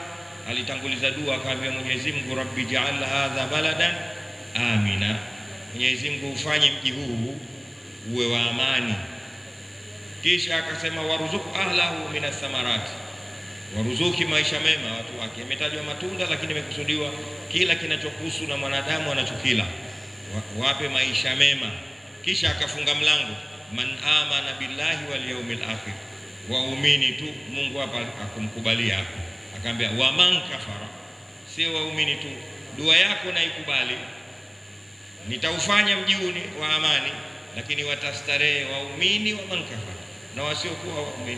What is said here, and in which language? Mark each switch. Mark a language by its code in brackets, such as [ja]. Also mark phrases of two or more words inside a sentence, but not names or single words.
[sw] Alitanguliza dua, akaambia Mwenyezi Mungu, [ar] رب اجعل هذا بلدا آمنا, [sw] Mwenyezi Mungu ufanye mji huu uwe wa amani. Kisha akasema [ar] وارزق أهله من الثمرات, [sw] waruzuki maisha mema watu wake. Imetajwa matunda, lakini imekusudiwa kila kinachokuhusu na mwanadamu anachokila, wape maisha mema. Kisha akafunga mlango, [ar] من آمن بالله واليوم الآخر, [sw] waumini tu. Mungu hapa akumkubalia, akaambia [ar] ومن كفر, [sw] sio waumini tu. Dua yako na ikubali, nitaufanya mji wa amani, lakini watastarehe waumini [ar] ومن كفر [sw] na wasiokuwa waumini.